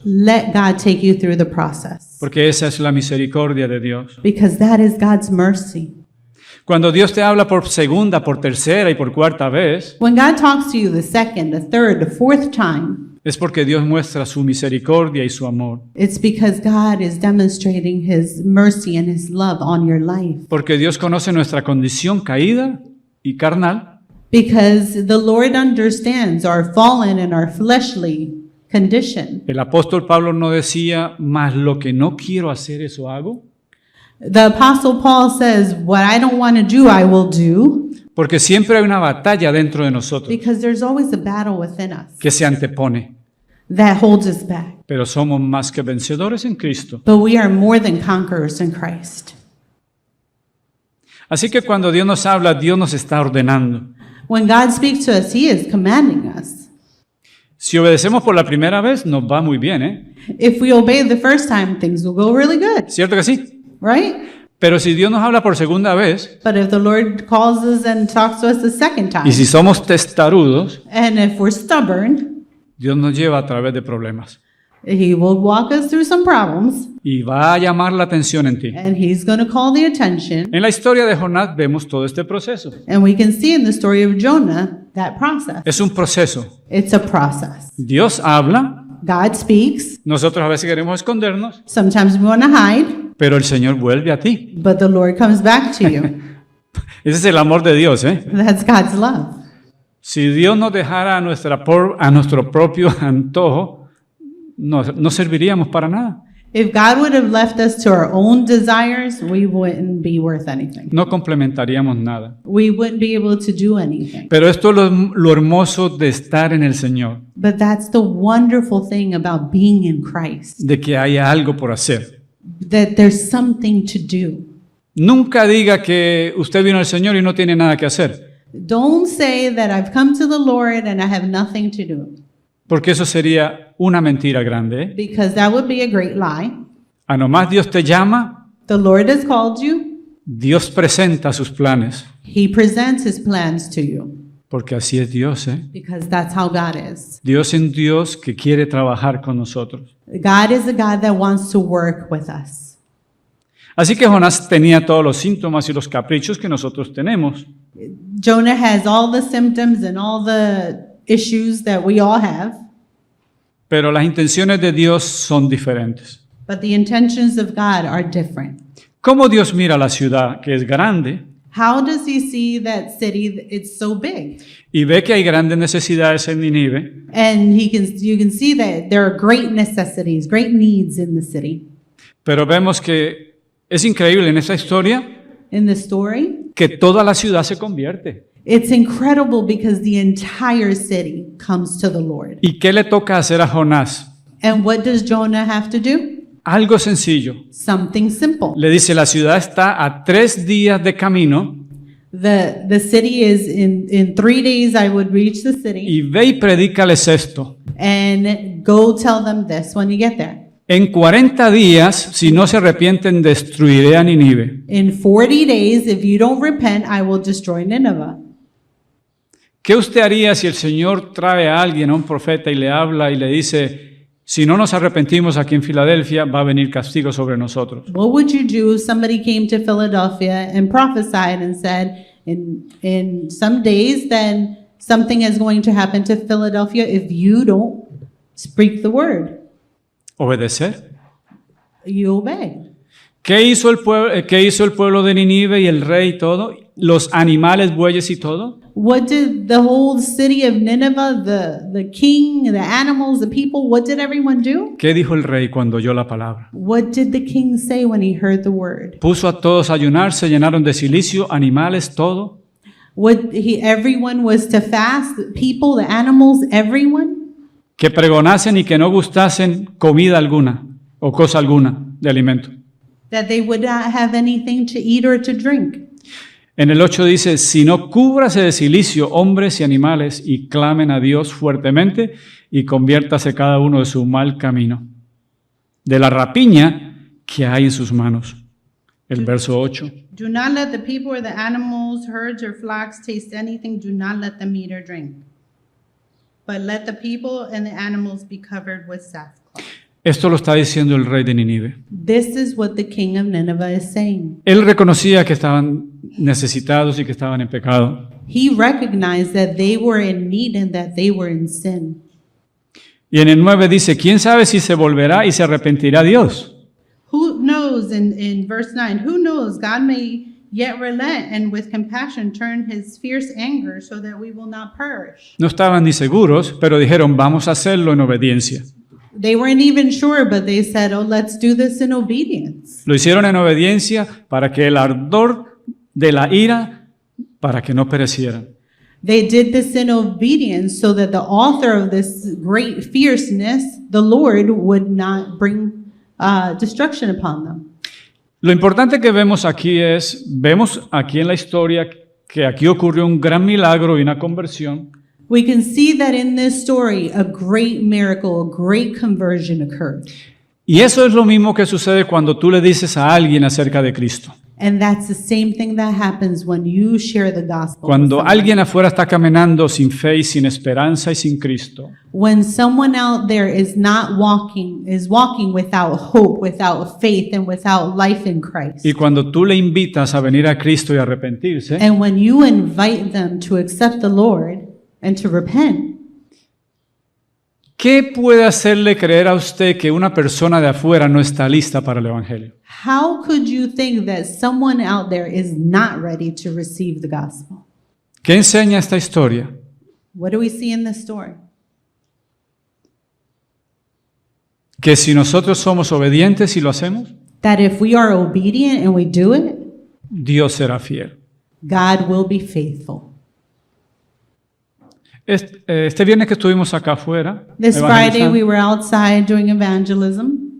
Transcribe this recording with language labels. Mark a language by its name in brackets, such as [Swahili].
[English] Let God take you through the process. [Spanish] porque esa es la misericordia de Dios. [English] Because that is God's mercy. [Spanish] Cuando Dios te habla por segunda, por tercera y por cuarta vez, [English] When God talks to you the second, the third, the fourth time, [Spanish] es porque Dios muestra su misericordia y su amor. [English] it's because God is demonstrating His mercy and His love on your life. [Spanish] Porque Dios conoce nuestra condición caída y carnal, [English] Because the Lord understands our fallen and our fleshly condition. [Spanish] el apóstol Pablo no decía, mas lo que no quiero hacer, eso hago. [English] The Apostle Paul says, what I don't want to do, I will do. [Spanish] Porque siempre hay una batalla dentro de nosotros [English] Because there's always a battle within us [Spanish] que se antepone. [English] that holds us back. [Spanish] Pero somos más que vencedores en Cristo. [English] But we are more than conquerors in Christ. [Spanish] Así que cuando Dios nos habla, Dios nos está ordenando. [English] When God speaks to us, He is commanding us. [Spanish] Si obedecemos por la primera vez, nos va muy bien, ¿eh? [English] If we obey the first time, things will go really good, [Spanish] ¿Cierto que sí? [English] right? [Spanish] Pero si Dios nos habla por segunda vez, [English] But if the Lord calls us and talks to us the second time, [Spanish] y si somos testarudos, [English] and if we're stubborn, [Spanish] Dios nos lleva a través de problemas. [English] He will walk us through some problems, [Spanish] Y va a llamar la atención en ti. [English] and He's going to call the attention. [Spanish] En la historia de Jonás vemos todo este proceso. [English] And we can see in the story of Jonah that process. [Spanish] Es un proceso. [English] It's a process. [Spanish] Dios habla, [English] God speaks. [Spanish] nosotros a veces queremos escondernos, [English] Sometimes we want to hide, [Spanish] pero el Señor vuelve a ti. [English] but the Lord comes back to you. [Spanish] Ese es el amor de Dios, ¿eh? [English] That's God's love. [Spanish] Si Dios nos dejara a nuestro propio antojo, no serviríamos para nada. [English] If God would have left us to our own desires, we wouldn't be worth anything. [Spanish] No complementaríamos nada. [English] We wouldn't be able to do anything. [Spanish] Pero esto es lo hermoso de estar en el Señor, [English] But that's the wonderful thing about being in Christ, [Spanish] de que hay algo por hacer. [English] that there's something to do. [Spanish] Nunca diga que usted vino al Señor y no tiene nada que hacer, [English] Don't say that I've come to the Lord and I have nothing to do, [Spanish] porque eso sería una mentira grande, ¿eh? [English] because that would be a great lie. [Spanish] A nomás Dios te llama, [English] The Lord has called you. [Spanish] Dios presenta sus planes, [English] He presents his plans to you, [Spanish] porque así es Dios, ¿eh? [English] because that's how God is. [Spanish] Dios es un Dios que quiere trabajar con nosotros. [English] God is a God that wants to work with us. [Spanish] Así que Jonás tenía todos los síntomas y los caprichos que nosotros tenemos. [English] Jonah has all the symptoms and all the issues that we all have, [Spanish] Pero las intenciones de Dios son diferentes. [English] but the intentions of God are different. [Spanish] ¿Cómo Dios mira la ciudad, que es grande, [English] How does he see that city? It's so big. [Spanish] y ve que hay grandes necesidades en Nínive? [English] And you can see that there are great necessities, great needs in the city. [Spanish] Pero vemos que es increíble en esta historia [English] In the story, [Spanish] que toda la ciudad se convierte. [English] it's incredible because the entire city comes to the Lord. [Spanish] ¿Y qué le toca hacer a Jonás? [English] And what does Jonah have to do? [Spanish] Algo sencillo. [English] Something simple. [Spanish] Le dice, la ciudad está a 3 días de camino [English] The city is in 3 days I would reach the city, [Spanish] y ve y predícales esto. [English] and go tell them this when you get there. [Spanish] En 40 días, si no se arrepienten, destruiré a Nínive. [English] In 40 days, if you don't repent, I will destroy Nineveh. [Spanish] ¿Qué usted haría si el Señor trae a alguien, a un profeta, y le habla y le dice, si no nos arrepentimos aquí en Filadelfia, va a venir castigo sobre nosotros? [English] What would you do if somebody came to Philadelphia and prophesied and said, in some days, then something is going to happen to Philadelphia if you don't speak the word? [Spanish] Obedecer. [English] You obey. [Spanish] ¿Qué hizo el pueblo de Nínive y el rey y todo? Los animales, bueyes y todo. [English] What did the whole city of Nineveh, the king, the animals, the people, what did everyone do? [Spanish] ¿Qué dijo el rey cuando oyó la palabra? [English] What did the king say when he heard the word? [Spanish] Puso a todos a ayunar, se llenaron de silicio, animales, todo. [English] Everyone was to fast, the people, the animals, everyone. [Spanish] Que pregonasen y que no gustasen comida alguna o cosa alguna de alimento. [English] That they would not have anything to eat or to drink. [Spanish] En el 8 dice, sino cúbrase de silicio hombres y animales y clamen a Dios fuertemente y conviértase cada uno de su mal camino, de la rapiña que hay en sus manos. El verso 8. [English] Do not let the people or the animals, herds or flocks taste anything. Do not let them eat or drink. But let the people and the animals be covered with sackcloth. [Spanish] Esto lo está diciendo el rey de Nínive. [English] This is what the king of Nineveh is saying. [Spanish] Él reconocía que estaban necesitados y que estaban en pecado. [English] He recognized that they were in need and that they were in sin. [Spanish] Y en el 9 dice, ¿quién sabe si se volverá y se arrepentirá Dios? [English] Who knows, in verse 9, who knows, God may yet relent and with compassion turn his fierce anger so that we will not perish. [Spanish] No estaban ni seguros, pero dijeron, vamos a hacerlo en obediencia. [English] They weren't even sure, but they said, oh, let's do this in obedience. [Spanish] Lo hicieron en obediencia para que el ardor de la ira, para que no perecieran. [English] They did this in obedience so that the author of this great fierceness, the Lord, would not bring destruction upon them. [Spanish] Lo importante que vemos aquí vemos aquí en la historia que aquí ocurrió un gran milagro y una conversión. [English] We can see that in this story, a great miracle, a great conversion occurred. [Spanish] Y eso es lo mismo que sucede cuando tú le dices a alguien acerca de Cristo. [English] And that's the same thing that happens when you share the gospel. [Spanish] Cuando [English] with someone. [Spanish] alguien afuera está caminando sin fe y sin esperanza y sin Cristo, [English] When someone out there is walking without hope, without faith, and without life in Christ. [Spanish] y cuando tú le invitas a venir a Cristo y a arrepentirse, [English] And when you invite them to accept the Lord and to repent, [Spanish] ¿qué puede hacerle creer a usted que una persona de afuera no está lista para el Evangelio? [English] how could you think that someone out there is not ready to receive the gospel? [Spanish] ¿Qué enseña esta historia? [English] What do we see in this story? [Spanish] que si nosotros somos obedientes y lo hacemos, [English] that if we are obedient and we do it, [Spanish] Dios será fiel. [English] God will be faithful. [Spanish] Este viernes que estuvimos acá afuera, [English] This Friday [Spanish] evangelizando, [English] we were outside doing evangelism.